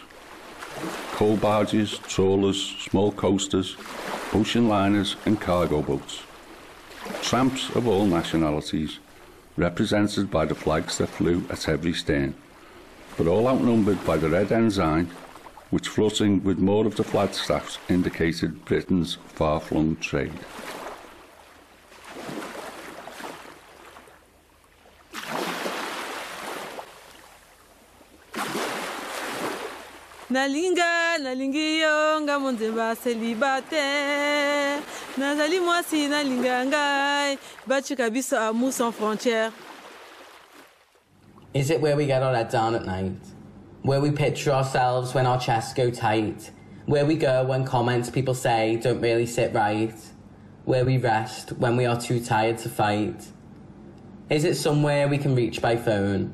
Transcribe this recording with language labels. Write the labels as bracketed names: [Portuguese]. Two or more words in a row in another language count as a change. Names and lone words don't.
[English] Coal barges, trawlers, small coasters, ocean liners and cargo boats. Tramps of all nationalities, represented by the flags that flew at every stern, but all outnumbered by the red ensign, which floating with more of the flagstaffs indicated Britain's far-flung trade. [Lingala] Nalinga, nalingiyo, nga monzemba célibataire. Nazali mwasi nalinga ngai, bachi kabisa [French] amour sans frontières. [English] Is it where we get our head down at night? Where we picture ourselves when our chests go tight? Where we go when comments people say don't really sit right? Where we rest when we are too tired to fight? Is it somewhere we can reach by phone?